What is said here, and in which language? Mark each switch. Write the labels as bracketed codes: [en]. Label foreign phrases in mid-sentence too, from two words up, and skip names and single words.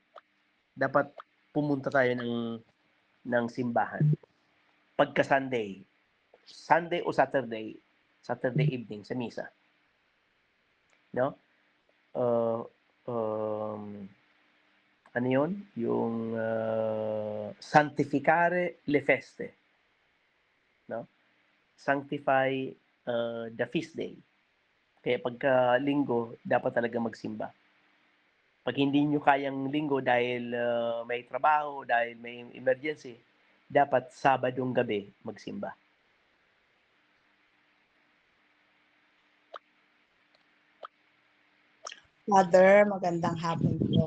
[tl] Dapat pumunta tayo ng simbahan. Pagka Sunday o [en] Saturday evening [tl] sa misa. No? Ano yun? [it] Yung sanctificare le feste. [tl] No? [en] Sanctify the feast day. [tl] Kaya pagka linggo, dapat talaga magsimba. Pag hindi nyo kayang linggo dahil may trabaho, dahil may emergency, dapat Sabadong gabi magsimba. Father, magandang hapon po.